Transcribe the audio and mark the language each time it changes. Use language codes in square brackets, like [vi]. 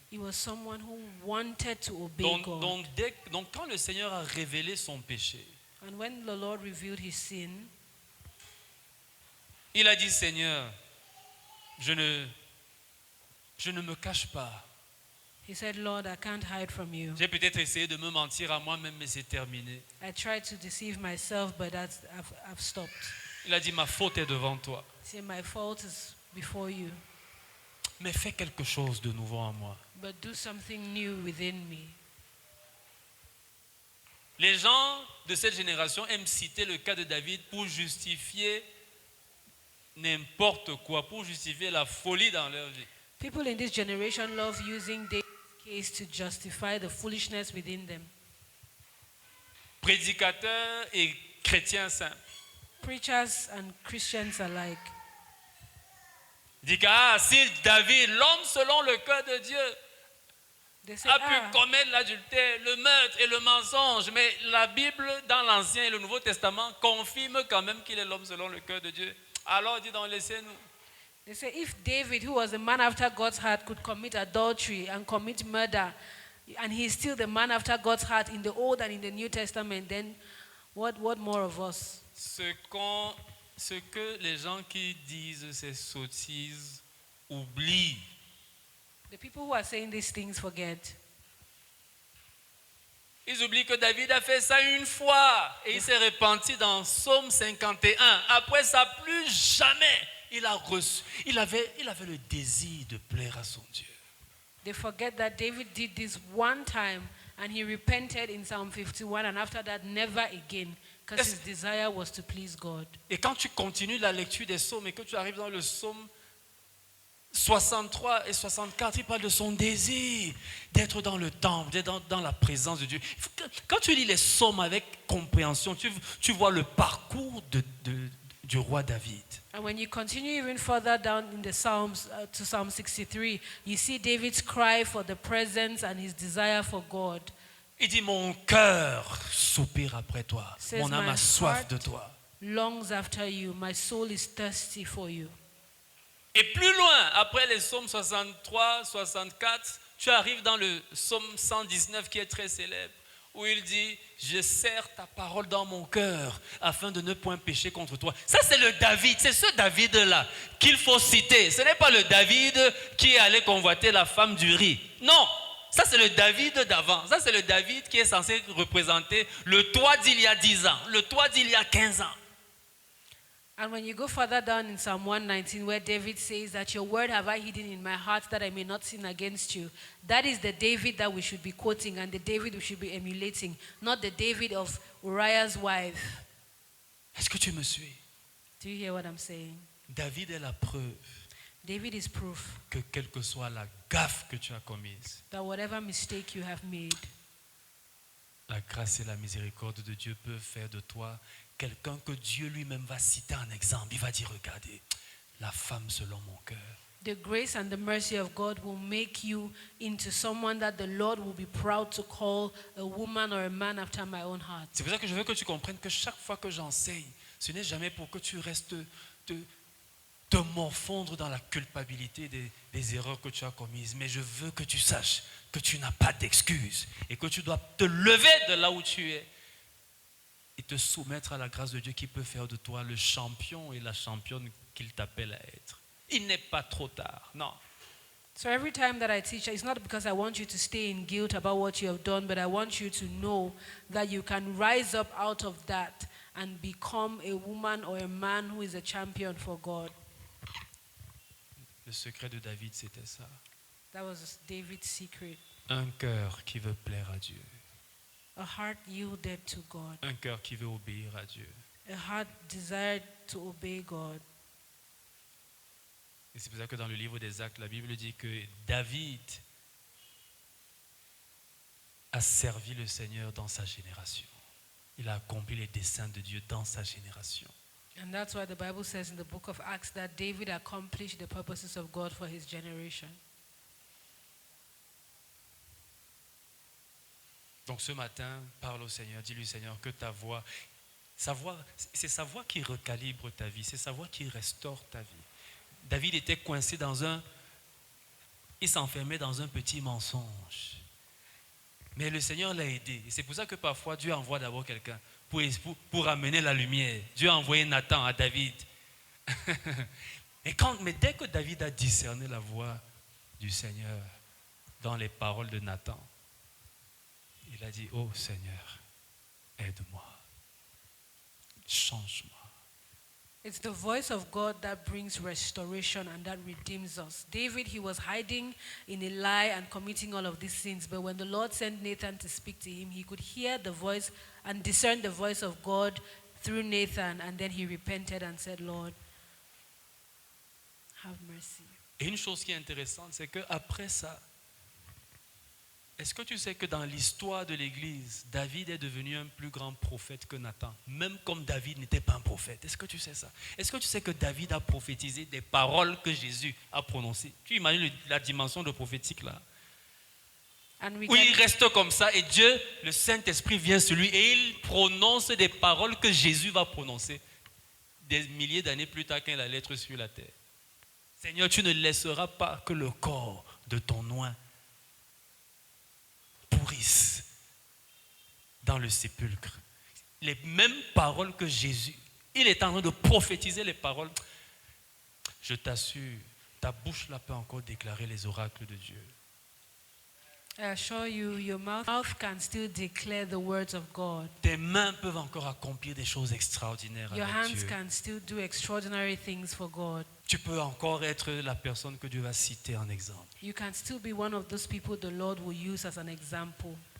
[en] He was someone who wanted to obey God. [fr] Donc quand le Seigneur a révélé son péché, [en] And when the Lord revealed his sin, [fr] il a dit, Seigneur, je ne me cache pas. [en] he said, Lord, I can't hide from you. [fr] J'ai peut-être essayé de me mentir à moi-même, mais c'est terminé. [en] I tried to deceive myself, but I've stopped. [fr] Il a dit, ma faute est devant toi. [en] See, my fault is before you, [fr] Mais fais quelque chose de nouveau en moi. [en] but do something new within me. [fr] Les gens de cette génération aiment citer le cas de David pour justifier n'importe quoi, pour justifier la folie dans leur vie. [en] People in this generation love using David's case to justify the foolishness within them. [fr] Prédicateurs et chrétiens simples. [en] Preachers and Christians alike. [fr] Dit que si David, l'homme selon le cœur de Dieu, [en] They say, [fr] a pu commettre l'adultère, le meurtre et le mensonge, mais la Bible dans l'Ancien et le Nouveau Testament confirme quand même qu'il est l'homme selon le cœur de Dieu. Alors dit donc, laissez-nous. [en] They say if David, who was a man after God's heart, could commit adultery and commit murder, and he's still the man after God's heart in the Old and in the New Testament, then what more of us? [fr] Ce que les gens qui disent ces sottises oublient, [en] The people who are saying these things forget. [fr] ils oublient que David a fait ça une fois et il s'est repenti dans Psaume 51. Après ça, plus jamais il avait le désir de plaire à son Dieu. [en] They forget that David did this one time and he repented in Psalm 51, and after that, never again, because his desire was to please God. [fr] Et quand tu continues la lecture des psaumes et que tu arrives dans le psaume 63 et 64, il parle de son désir d'être dans le temple, d'être dans la présence de Dieu. Quand tu lis les psaumes avec compréhension, tu vois le parcours du roi David. [en] And when you continue even further down in the Psalms to Psalm 63, you see David's cry for the presence and his desire for God. [fr] Il dit, mon cœur soupire après toi, [en] Says, [fr] mon âme [en] my [fr] a soif [en] heart [fr] de toi. [en] longs after you. My soul is thirsty for you. [fr] Et plus loin, après les psaumes 63, 64, tu arrives dans le psaume 119 qui est très célèbre, où il dit, je serre ta parole dans mon cœur afin de ne point pécher contre toi. Ça, c'est le David, c'est ce David-là qu'il faut citer. Ce n'est pas le David qui est allé convoiter la femme du riz. Non, ça c'est le David d'avant. Ça c'est le David qui est censé représenter le toi d'il y a 10 ans, le toi d'il y a 15 ans. [en] And when you go further down in Psalm 119, where David says that your word have I hidden in my heart that I may not sin against you, that is the David that we should be quoting and the David we should be emulating, not the David of Uriah's wife. [fr] Est-ce que tu me suis? [en] Do you hear what I'm saying? [fr] David est la preuve [en] David is proof [fr] que quelle que soit la gaffe que tu as commise, [en] that whatever mistake you have made, [fr] la grâce et la miséricorde de Dieu peuvent faire de toi quelqu'un que Dieu lui-même va citer en exemple. Il va dire, regardez, la femme selon mon cœur. [en] The grace and the mercy of God will make you into someone that the Lord will be proud to call a woman or a man after my own heart. [fr] C'est pour ça que je veux que tu comprennes que chaque fois que j'enseigne, ce n'est jamais pour que tu restes te morfondre dans la culpabilité des erreurs que tu as commises, mais je veux que tu saches que tu n'as pas d'excuses et que tu dois te lever de là où tu es et te soumettre à la grâce de Dieu qui peut faire de toi le champion et la championne qu'il t'appelle à être. Il n'est pas trop tard, non. [en] So every time that I teach, it's not because I want you to stay in guilt about what you have done, but I want you to know that you can rise up out of that and become a woman or a man who is a champion for God. [fr] Le secret de David, c'était ça. [en] That was David's secret. [fr] Un cœur qui veut plaire à Dieu. [en] A heart yielded to God. [fr] Un cœur qui veut obéir à Dieu. [en] A heart desired to obey God. [fr] Et c'est pour ça que dans le livre des Actes, la Bible dit que David a servi le Seigneur dans sa génération. Il a accompli les desseins de Dieu dans sa génération. And that's why the Bible says in the book of Acts that David accomplished the purposes of God for his generation. Donc ce matin, parle au Seigneur, dis-lui Seigneur que ta voix, c'est sa voix qui recalibre ta vie, c'est sa voix qui restaure ta vie. David était coincé il s'enfermait dans un petit mensonge. Mais le Seigneur l'a aidé. Et c'est pour ça que parfois Dieu envoie d'abord quelqu'un pour amener la lumière. Dieu a envoyé Nathan à David. mais dès que David a discerné la voix du Seigneur dans les paroles de Nathan, il a dit, oh Seigneur, aide-moi, change-moi. [en] It's the voice of God that brings restoration and that redeems us. David, he was hiding in a lie and committing all of these sins. But when the Lord sent Nathan to speak to him, he could hear the voice and discern the voice of God through Nathan. And then he repented and said, Lord, have mercy. [fr] Et une chose qui est intéressante, c'est qu'après ça, est-ce que tu sais que dans l'histoire de l'Église, David est devenu un plus grand prophète que Nathan, même comme David n'était pas un prophète? Est-ce que tu sais ça? Est-ce que tu sais que David a prophétisé des paroles que Jésus a prononcées? Tu imagines la dimension de prophétique là? Où il reste comme ça et Dieu, le Saint-Esprit vient sur lui et il prononce des paroles que Jésus va prononcer des milliers d'années plus tard quand il allait être sur la terre. Seigneur, tu ne laisseras pas que le corps de ton oint pourrissent dans le sépulcre. Les mêmes paroles que Jésus, il est en train de prophétiser les paroles. Je t'assure, ta bouche là peut encore déclarer les oracles de Dieu. [en] I assure you, your mouth can still declare the words of God. [fr] Tes mains peuvent encore accomplir des choses extraordinaires [en] Your [fr] avec [en] hands [fr] Dieu. [en] can still do extraordinary things for God. [fr] Tu peux encore être la personne que Dieu va citer en exemple. [en] You can still be one of those people the Lord will use as an example.